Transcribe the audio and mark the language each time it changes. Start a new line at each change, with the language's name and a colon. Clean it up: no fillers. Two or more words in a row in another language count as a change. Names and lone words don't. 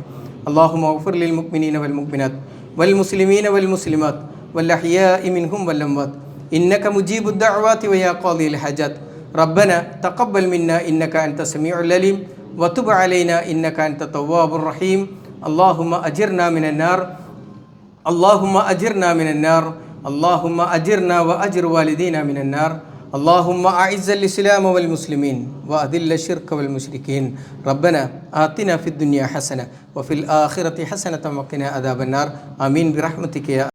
Arabic: اللهم اغفر للمؤمنين والمؤمنات والمسلمين والمسلمات والأحياء منهم والأموات إنك مجيب الدعوات ويا قاضي الحاجات. ربنا تقبل منا إنك أنت السميع العليم وتب علينا إنك أنت التواب الرحيم. اللهم أجرنا من النار اللهم أجرنا من النار اللهم أجرنا وأجر والدينا من النار. اللهم أعز الإسلام والمسلمين وأذل الشرك والمشركين. ربنا آتنا في الدنيا حسنة وفي الآخرة حسنة وقنا عذاب النار. آمين برحمتك يا